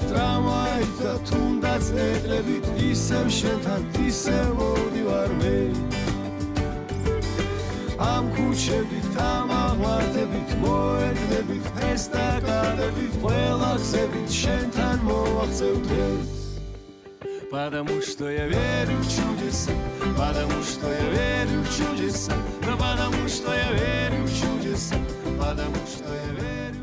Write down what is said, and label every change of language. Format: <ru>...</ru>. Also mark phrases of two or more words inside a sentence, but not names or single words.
<ka>ტრამვაით და თუნდაც ნეკლებით ისევ შენთან ისევ მოვდივარ მე ამ ქუჩებით ამ აღმართებით მოედნებით ესტაკადებით ყველა გზებით შენთან მოვაღწევ დღეს</ka> <ru>Потому что я верю в чудеса, потому что я верю в чудеса, но потому что я верю в чудеса, потому что я верю</ru>